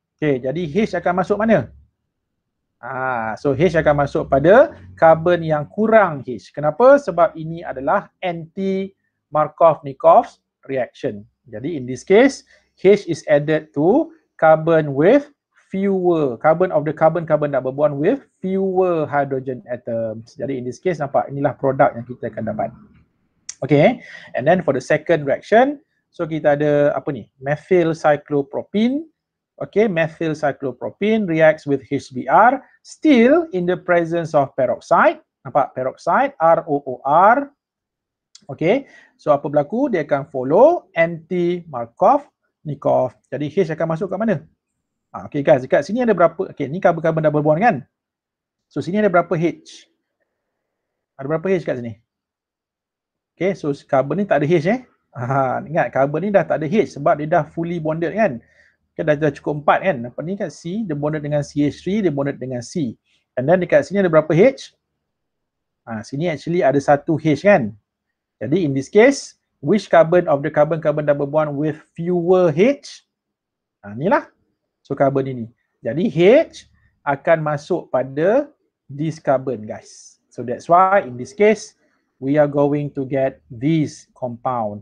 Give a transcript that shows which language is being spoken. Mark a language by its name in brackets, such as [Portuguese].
[Malay] Okay, jadi H akan masuk mana? So H akan masuk pada carbon yang kurang H. Kenapa? Sebab ini adalah [English] anti-Markov-Nikov's reaction. Jadi in this case, H is added to carbon with fewer carbon of the carbon-carbon double bond with fewer hydrogen atoms. [Malay] Jadi [English] in this case [Malay] nampak inilah produk yang kita akan dapat. [English] Okay, and then for the second reaction, so [Malay] kita ada apa ni? [English] Methyl cyclopropene. Okay, methyl cyclopropene reacts with HBr still in the presence of peroxide. [Malay] Nampak peroxide ROOR. Okay, so apa berlaku? Dia akan follow anti-Markov-Nikov. Jadi H akan masuk kat mana? Okay guys, dekat sini ada berapa? Okay, ni carbon-carbon double bond kan? So sini ada berapa H? Ada berapa H kat sini? Okay, so carbon ni tak ada H ingat carbon ni dah tak ada H sebab dia dah [English] fully bonded [Malay] kan? Kan dah cukup 4 kan? Apa ni kat C, dia bonded dengan CH3, dia bonded dengan C. [English] And then [Malay] dekat sini ada berapa H? Sini actually ada 1 H kan? [English] Jadi in this case, which carbon of the carbon-carbon double bond with fewer H? Inilah. So carbon ini. [Malay] Jadi H akan masuk pada [English] this carbon guys. So that's why in this case, we are going to get this compound.